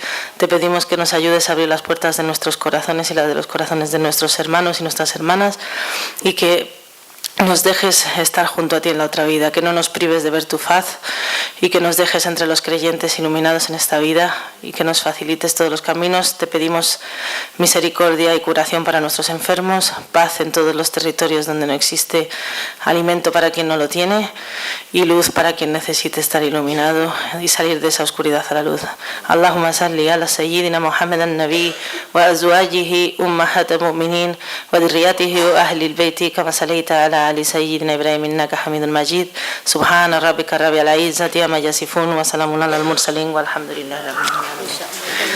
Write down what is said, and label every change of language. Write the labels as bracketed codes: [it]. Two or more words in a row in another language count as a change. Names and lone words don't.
[es] Te pedimos que nos ayudes a abrir las puertas de nuestros corazones y las de los corazones de nuestros hermanos y nuestras hermanas, y que nos dejes estar junto a ti en la otra vida, que no nos prives de ver tu faz y que nos dejes entre los creyentes iluminados en esta vida y que nos facilites todos los caminos. Te pedimos misericordia y curación para nuestros enfermos, paz en todos los territorios donde no existe alimento para quien no lo tiene y luz para quien necesite estar iluminado y salir de esa oscuridad a la luz. [ar] اللهم صل على سيدنا محمد النبي وأزواجه أمهات المؤمنين وذريته وأهل البيت كما صليت على آل سيدنا إبراهيم إنك حميد مجيد. سبحان ربك رب العزة عما يصفون وسلام على المرسلين والحمد لله رب العالمين.